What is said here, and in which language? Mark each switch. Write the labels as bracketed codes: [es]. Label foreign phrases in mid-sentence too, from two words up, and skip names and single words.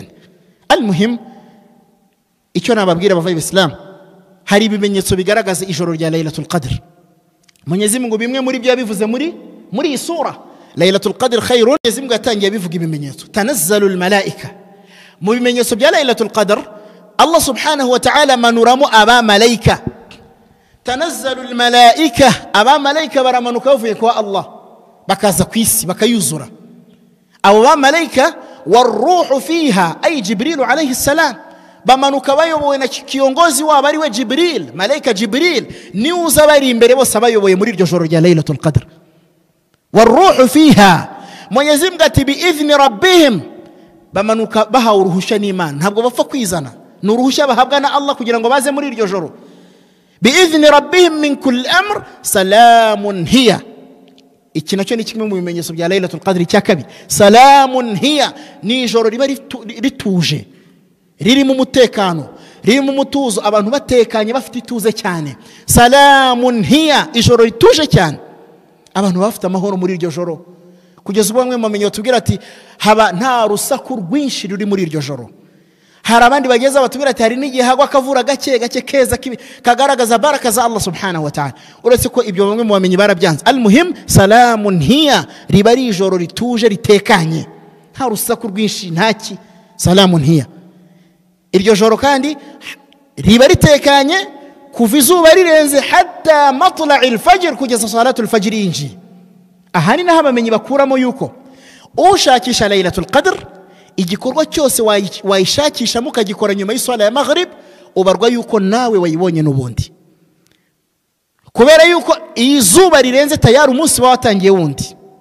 [rw] Al-muhim, icyo nababwira abavaye Islam, hari ibimenyetso bigaragaza ijoro rya Laylatul Qadr. [sw] Mwenyezi Mungu [rw] bimwe muri byo yabivuze muri iyi sura [ar] ليلة القدر خير. [sw] Mwenyezi Mungu [rw] yatangiye bivuga ibimenyetso, [ar] تنزل الملائكة. [rw] Mu bimenyetso bya Laylatul Qadr, [ar] الله سبحانه وتعالى [rw] manuramu aba malaika. [ar] تنزل الملائكة, [rw] aba malaika baramanuka bavuye kwa Allah bakaza kwisi bakayuzura. Abo ba malaika [ar] والروح فيها أي جبريل عليه السلام, [rw] bamanuka bayobowe na kiongozi wabo ari we Jibril. Malaika Jibril ni uza bari imbere bose bayoboye muri iryo joro rya Laylatul Qadr. [ar] والروح فيها, [sw] Mwenyezi Mungu [ar] ati بإذن ربهم, [rw] bamanuka bahawe uruhushya n'Imana, ntabwo bapfa kwizana, ni uruhushya bahabwa na Allah kugira ngo baze muri iryo joro. [ar] بإذن ربهم من كل أمر سلام هي. [rw] Iki nacyo ni kimwe mu bimenyetso bya Laylatul Qadr cya kabiri. [ar] سلام هي, [rw] ni ijoro riba rituje, riri mu mutekano, riri mu mutuzo, abantu batekanye bafite ituze cyane. [ar] سلام هي, [rw] ijoro rituje cyane, abantu bafite amahoro muri iryo joro. Kugeza ubwo bamwe mu bamenyi batubwira ati haba nta rusaku rwinshi ruri muri iryo joro. Hari abandi bageza batubwira ati hari n'igihe hagwa akavura gake gake keza kagaragaza baraka za Allah [ar] سبحانه وتعالى. [rw] Uretse ko ibyo bamwe mu bamenyi barabyanze. [ar] المهم، سلام هي, [rw] riba ari ijoro rituje ritekanye, nta rusaku rwinshi ntaki. [ar] سلام هي, [rw] iryo joro kandi riba ritekanye kuva izuba rirenze [ar] حتى مطلع الفجر, [rw] kugeza [ar] صلاة الفجر [rw] yinjiye. Aha ni naho abamenyi bakuramo yuko ushakisha Laylatul Qadr, igikorwa cyose wayishakisha mukagikora nyuma y'iswala ya Maghrib, ubarwa yuko nawe wayibonye n'ubundi, kubera yuko izuba rirenze tayari umunsi watangiye wundi.